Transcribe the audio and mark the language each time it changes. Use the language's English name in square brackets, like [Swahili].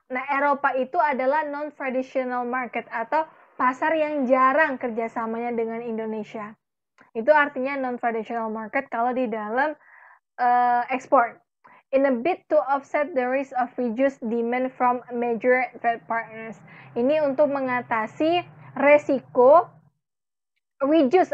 [Indonesian] Nah, Eropa itu adalah non-traditional market atau pasar yang jarang kerjasamanya dengan Indonesia. Itu artinya non-traditional market kalau di dalam ekspor. [English] in a bid to offset the risk of reduced demand from major trade partners. [Indonesian] Ini untuk mengatasi resiko reduce.